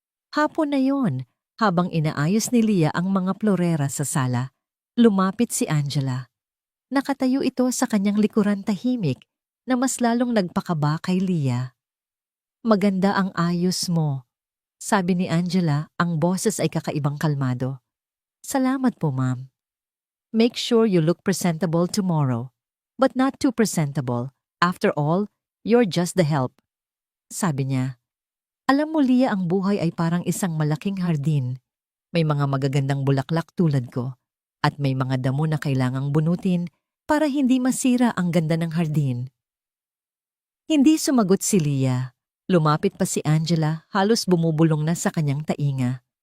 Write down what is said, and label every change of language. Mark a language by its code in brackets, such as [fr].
[tl] Hapon na yon, habang inaayos ni Leah ang mga florera sa sala, lumapit si Angela. Nakatayo ito sa kanyang likuran tahimik na mas lalong nagpakaba kay Leah. Maganda ang ayos mo, sabi ni Angela, ang boses ay kakaibang kalmado. Salamat po, ma'am. [en] Make sure you look presentable tomorrow, but not too presentable. After all, you're just the help. [tl] Sabi niya. Alam mo, Leah, ang buhay ay parang isang malaking hardin. May mga magagandang bulaklak tulad ko, at may mga damo na kailangang bunutin para hindi masira ang ganda ng hardin. Hindi sumagot si Leah. Lumapit pa si Angela, halos bumubulong na sa kanyang tainga.